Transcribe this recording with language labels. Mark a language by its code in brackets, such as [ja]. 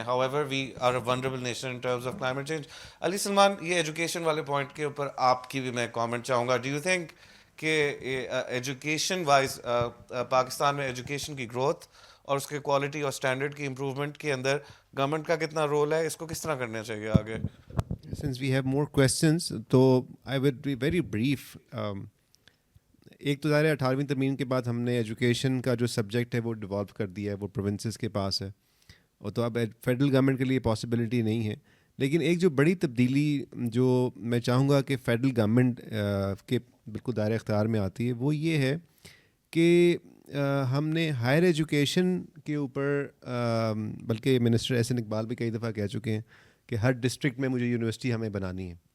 [en] However we are a vulnerable nation in terms of climate change. [ur] علی سلمان, یہ education والے point کے اوپر آپ کی بھی میں کامنٹ چاہوں گا. [en] do you think [ur] کہ ایجوکیشن وائز پاکستان میں ایجوکیشن کی گروتھ اور اس کے کوالٹی اور اسٹینڈرڈ کی امپرومنٹ کے اندر گورنمنٹ کا کتنا رول ہے, اس کو کس طرح کرنا چاہیے آگے؟ [en] Since we have more questions, تو I would be very brief. [ur] ایک تو ظاہر 18ویں ترمیم کے بعد ہم نے ایجوکیشن کا جو سبجیکٹ ہے وہ ڈیولپ کر دیا ہے, وہ پروونسز کے پاس ہے, اور تو اب فیڈرل گورنمنٹ کے لیے پاسبلٹی نہیں ہے. لیکن ایک جو بڑی تبدیلی جو میں چاہوں گا کہ فیڈرل گورنمنٹ کے بالکل دائرۂ اختیار میں آتی ہے, وہ یہ ہے کہ ہم نے ہائر ایجوکیشن کے اوپر, بلکہ منسٹر احسن اقبال بھی کئی دفعہ کہہ چکے ہیں کہ ہر ڈسٹرکٹ میں مجھے یونیورسٹی ہمیں بنانی ہے.